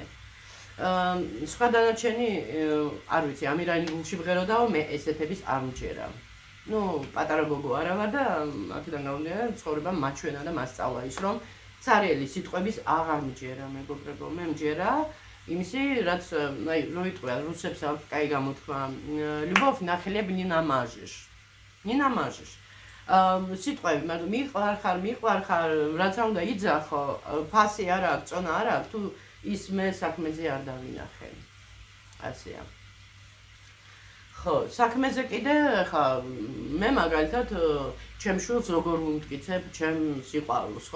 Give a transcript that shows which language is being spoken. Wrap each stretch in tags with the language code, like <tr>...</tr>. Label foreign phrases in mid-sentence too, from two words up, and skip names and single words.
<ka>სხვა დანარჩენი არ ვიცი, ამირანი გულში ვღეროდაო, მე ესეთების არ მჯერა. პატარა გოგო არა ვარ და აქედან გამომდინარე ცხოვრება მაჩვენა და მასწავლა ის, რომ ცარიელი სიტყვების აღარ მჯერა მეგობრებო, მე მჯერა იმისი, რაც რო იტყვია რუსებს აქვს კაი გამოთქმა,</ka> <ru>любовь на хлеб не намажешь. Не намажешь.</ru> <ka>სიტყვები, მაგრამ მიყვარხარ, რაც უნდა იძახო, ფასი არ აქვს, წონა არ აქვს, თუ ის მე საქმეზე არ დავინახე. ასეა. ხო, საქმეზე კიდე ხა მე მაგალითად ჩემ შვილს როგორ ვუმტკიცებ ჩემ სიყვარულს, ხო?</ka>